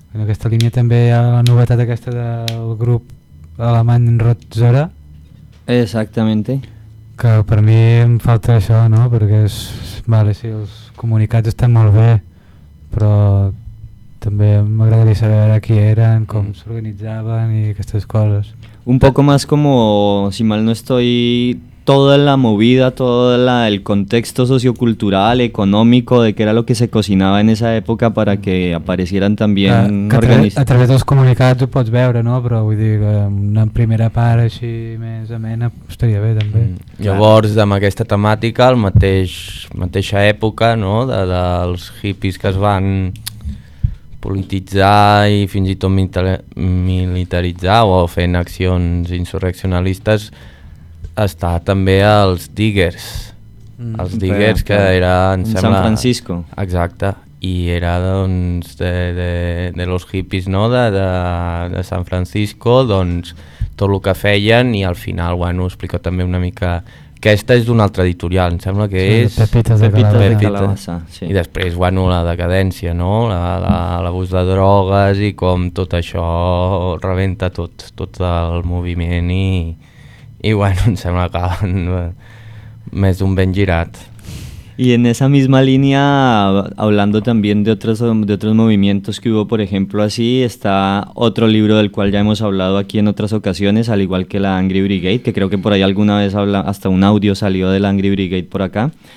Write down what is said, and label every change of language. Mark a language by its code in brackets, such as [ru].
[ca] En aquesta línia també hi ha la novetat aquesta del grup alemany Rotzora. [es] Exactamente. [ca] Que per mi em falta això, no? Perquè és, vale, sí, els comunicats estan molt bé, però també m'agradaria saber qui eren, com s'organitzaven i aquestes coses. [es] Un poco más como, si mal no estoy... toda la movida, todo el contexto sociocultural, económico, de qué era lo que se cocinaba en esa época para que aparecieran también... [ca] A través dels comunicats ho pots veure, no? Però vull dir que una primera part així més amena estaria bé també. Llavors, amb aquesta temàtica, la mateixa època, no? Dels hippies que es van polititzar i fins i tot militaritzar o fent accions insurreccionalistes, està també els Diggers. Els Diggers, que era, em sembla... San Francisco. Exacte. I era, doncs, [es] de los hippies, [ca] no?, de San Francisco, doncs, tot el que feien, i al final, bueno, explico també una mica... Aquesta és d'una altra editorial, em sembla que sí, és... Pepites de Calabassa. Pepites. Sí. I després, bueno, la decadència, no?, l'abús de drogues i com tot això rebenta tot el moviment i... [es] Y bueno, se me acaban más de un ben girat. Y en esa misma línea, hablando también de otros movimientos que hubo, por ejemplo, así, está otro libro del cual ya hemos hablado aquí en otras ocasiones, al igual que la Angry Brigade, que creo que por ahí alguna vez hasta un audio salió de la Angry Brigade por acá.